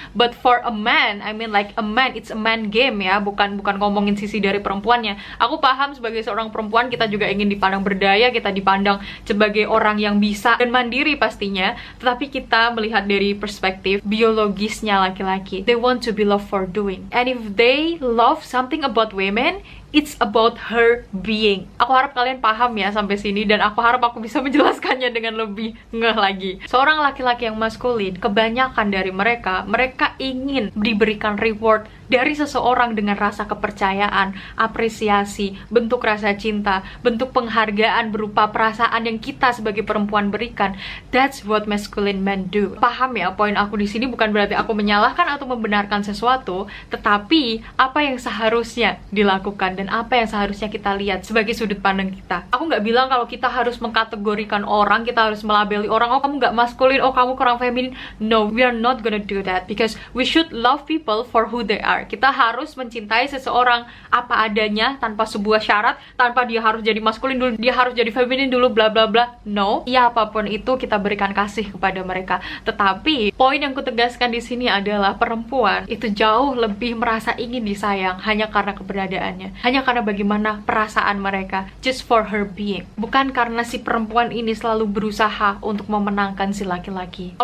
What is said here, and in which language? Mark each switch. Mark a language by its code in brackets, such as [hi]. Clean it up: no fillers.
[en] But for a man, I mean like a man, it's a man game ya, [id] bukan ngomongin sisi dari perempuannya. Aku paham sebagai seorang perempuan kita juga ingin dipandang berdaya, kita dipandang sebagai orang yang bisa dan mandiri pastinya, tetapi kita melihat dari perspektif biologisnya laki-laki. [en] They want to be loved for doing, and if they love something about women, it's about her being. [id] Aku harap kalian paham ya sampai sini, dan aku harap aku bisa menjelaskannya dengan lebih ngeh lagi. Seorang laki-laki yang maskulin, kebanyakan dari mereka ingin diberikan reward dari seseorang dengan rasa kepercayaan, apresiasi, bentuk rasa cinta, bentuk penghargaan berupa perasaan yang kita sebagai perempuan berikan. [en] That's what masculine men do. [id] Paham ya, poin aku di sini bukan berarti aku menyalahkan atau membenarkan sesuatu, tetapi apa yang seharusnya dilakukan dan apa yang seharusnya kita lihat sebagai sudut pandang kita. Aku nggak bilang kalau kita harus mengkategorikan orang, kita harus melabeli orang, oh kamu nggak maskulin, oh kamu kurang feminin. [en] No, we are not gonna do that, because we should love people for who they are. [id] Kita harus mencintai seseorang apa adanya, tanpa sebuah syarat, tanpa dia harus jadi maskulin dulu, dia harus jadi feminin dulu, bla bla bla. No, ya apapun itu kita berikan kasih kepada mereka. Tetapi poin yang kutegaskan di sini adalah perempuan itu jauh lebih merasa ingin disayang hanya karena keberadaannya, hanya karena bagaimana perasaan mereka, [en] just for her being, [id] bukan karena si perempuan ini selalu berusaha untuk memenangkan si laki-laki.